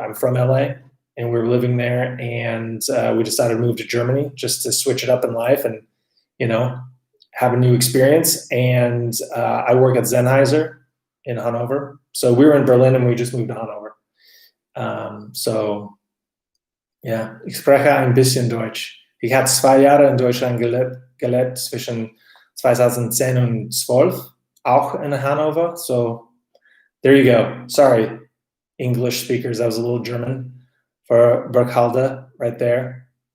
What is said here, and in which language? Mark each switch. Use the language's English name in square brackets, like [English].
[English] I'm from LA, and we were living there, and we decided to move to Germany just to switch it up in life and, have a new experience. And I work at Sennheiser in Hanover. So we were in Berlin, and we just moved to Hanover. So, [German] ja, ich spreche ein bisschen Deutsch. Ich habe 2 Jahre in Deutschland gelebt zwischen 2010 und 12, auch in Hanover. [English] So there you go. Sorry, English speakers. That was a little German for Burkhalde right there.